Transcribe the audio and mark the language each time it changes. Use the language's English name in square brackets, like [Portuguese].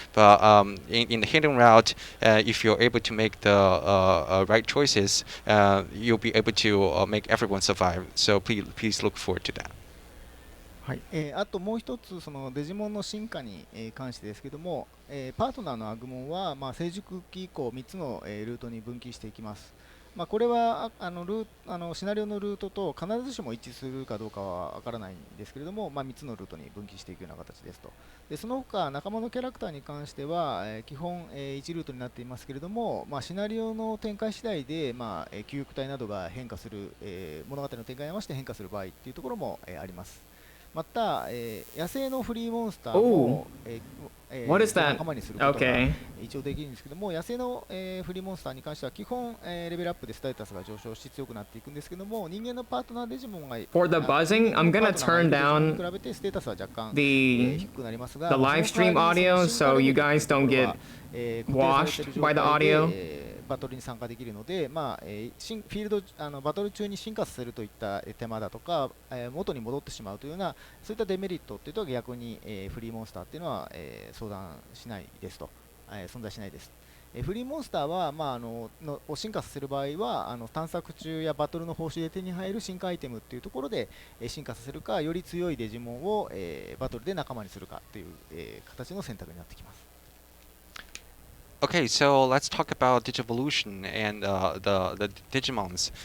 [English] But in the hidden route, if you're able to make the right choices, you'll be able to make everyone survive. So please look forward to that. [Japanese] はい、あともう一つ、そのデジモンの進化に、関してですけども、パートナーのアグモンは、成熟期以降3つの、ルートに分岐していきます。これはシナリオのルートと必ずしも一致するかどうかは分からないんですけれども、3つのルートに分岐していくような形ですと。でその他仲間のキャラクターに関しては、基本、1ルートになっていますけれども、シナリオの展開次第で、救急隊などが変化する、物語の展開に合わせて変化する場合というところも、あります。また、野生のフリーモンスターも、 [English] What is that? [Japanese] 仲間にすることが一応できるんですけども、野生の、フリーモンスターに関しては基本、レベルアップでステータスが上昇し強くなっていくんですけども、人間のパートナーデジモンが [English] For the buzzing, I'm gonna turn down [Japanese] 比べてステータスは若干、 [English] the [Japanese] 低くなりますが、 [English] the live stream audio so you guys don't get washed by the audio. [Japanese] バトルに参加できるので、フィールドバトル中に進化させるといった手間だとか、元に戻ってしまうというようなそういったデメリットっていうと逆に、フリーモンスターっていうのは、相談しないですと、存在しないです。フリーモンスターは、を進化させる場合は探索中やバトルの報酬で手に入る進化アイテムっていうところで、進化させるかより強いデジモンを、バトルで仲間にするかという、形の選択になってきます。 [English] Okay, so let's talk about Digivolution and the Digimons.